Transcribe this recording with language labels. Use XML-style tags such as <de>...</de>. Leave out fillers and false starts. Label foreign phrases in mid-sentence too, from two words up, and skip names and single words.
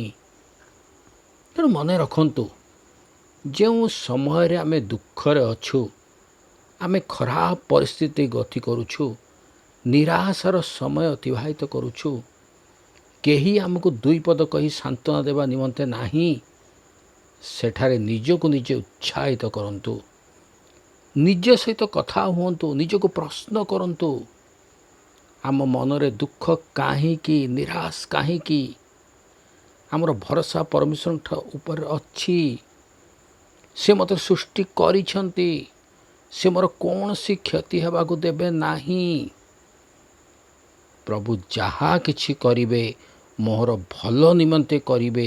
<or>ତେଣୁ ମନ ରଖନ୍ତୁ, ଯେଉଁ ସମୟ ଆମେ ଦୁଃଖରେ ଅଛୁ, ଆମେ ଖରାପ ପରିସ୍ଥିତି ଗତି କରୁଛୁ, ନିରାଶାର ସମୟ ଅତିବାହିତ କରୁଛୁ, କେହି ଆମକୁ 2 ପଦ କହି ସାନ୍ତ୍ୱନା ଦେବା ନିମନ୍ତେ ନାହିଁ। ସେଠାରେ ନିଜକୁ ନିଜେ ଉତ୍ସାହିତ କରନ୍ତୁ, ନିଜ ସହିତ କଥା ହୁଅନ୍ତୁ, ନିଜକୁ ପ୍ରଶ୍ନ କରନ୍ତୁ, ଆମ ମନରେ ଦୁଃଖ କାହିଁକି, ନିରାଶ କାହିଁକି? ଆମର ଭରସା ପରମେଶ୍ୱରଙ୍କ ଉପରେ ଅଛି। ସେ ମୋତେ ସୃଷ୍ଟି କରିଛନ୍ତି। ସେ ମୋର କୌଣସି କ୍ଷତି ହେବାକୁ ଦେବେ ନାହିଁ। ପ୍ରଭୁ ଯାହା କିଛି କରିବେ ମୋର ଭଲ ନିମନ୍ତେ କରିବେ।</or>